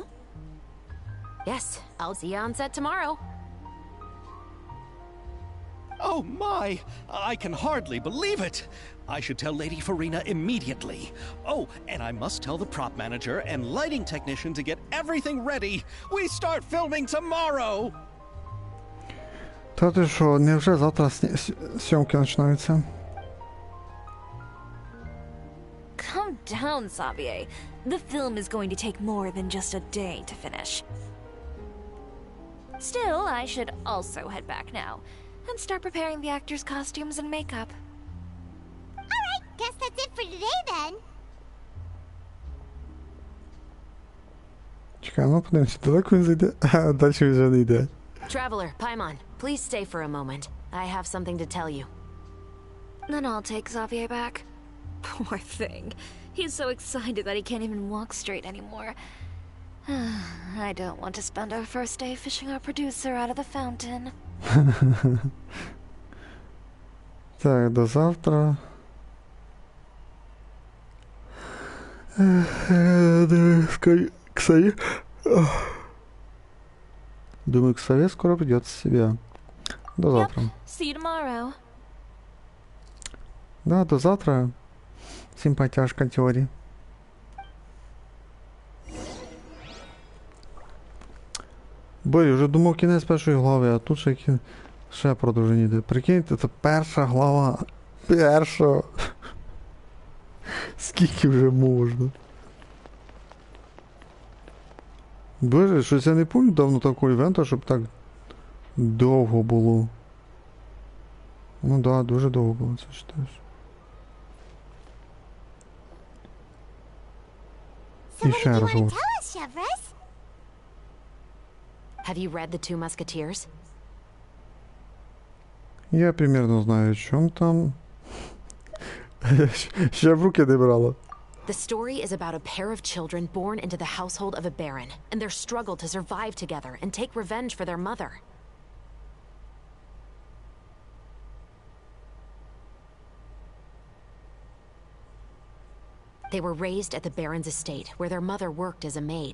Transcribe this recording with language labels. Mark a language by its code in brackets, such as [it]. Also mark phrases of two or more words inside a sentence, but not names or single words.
[en] Yes, I'll see you on set tomorrow. Oh my! I can hardly believe it! I should tell Lady Farina immediately. Oh, and I must tell the prop manager and lighting technician to get everything ready. We start filming tomorrow! [uk] Та ти що, невже завтра зйомки починаються? [en] Calm down, Xavier. The film is going to take more than just a day to finish. Still, I should also head back now and start preparing the actors' costumes and makeup. Alright, guess that's it for today then. [uk] Чекай, ну подивимося, далеко він зайде, а далі він вже не йде. [en] Traveler, Paimon, please stay for a moment. I have something to tell you. Then I'll take Xavier back. Poor thing. He's so excited that he can't even walk straight anymore. I don't want to spend our first day fishing our producer out of the fountain. [uk] Так, до завтра. [ru] Думаю, Ксавье скоро придет в себя. До завтра. [en] Yep. See you tomorrow. [ru] Да, до завтра. Симпатяшка теории. [uk] Бой, вже думав кінець першої глави, а тут ще продовження йде. Прикиньте, це перша глава. Перша. Скільки вже можна? Боже, щось я не пам'ятаю давно такого івента, щоб так довго було. Ну да, дуже довго було, це ж теж. І ще раз говорю. [en] Tell us, Chevres. Have you read The Two Musketeers? [uk] Я примерно знаю, о чому там. Ще в руки не брала. [en] The story is about a pair of children born into the household of a baron, and their struggle to survive together and take revenge for their mother. They were raised at the baron's estate, where their mother worked as a maid.